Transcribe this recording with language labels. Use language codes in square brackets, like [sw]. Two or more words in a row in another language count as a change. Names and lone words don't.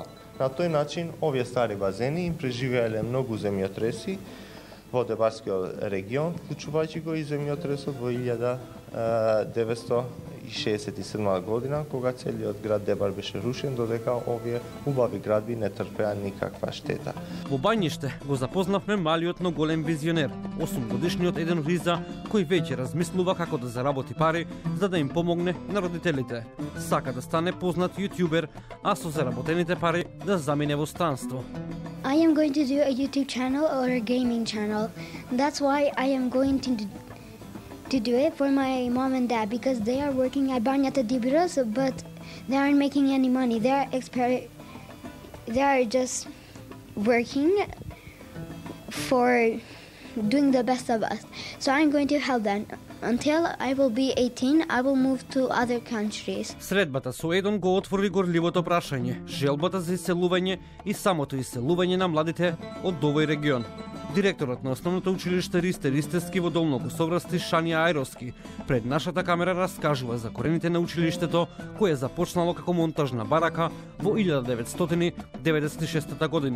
[mk] На тој начин, овие стари базени им преживеале многу земјотреси во Дебарскиот регион, вклучувајќи го и земјотресот во 1967 година, кога целиот град Дебар беше рушен, додека овие убави градби не трпеа никаква штета. Во Бањиште го запознавме малиот но голем визионер, 8-годишниот Еден Риза, кој веќе размислува како да заработи пари за да им помогне на родителите. Сака да стане познат јутјубер, а со заработените пари да замине во странство. [en] I am going to do a YouTube channel or a gaming channel. That's why I am going to do it for my mom and dad, because they are working at Banjata Dibiros, but they aren't making any money. They are just working for doing the best of us. So I'm going to help them. Until I will be 18, I will move to other countries. [mk] Средбата со Едон го отвори горливото прашање, желбата за иселување и самото иселување на младите од овој регион. Директорот на основното училиште Ристе Ристевски во Долно Косоврасти Шанија Ајровски пред нашата камера раскажува за корените на училиштето кое започнало како монтажна барака во 1996 година.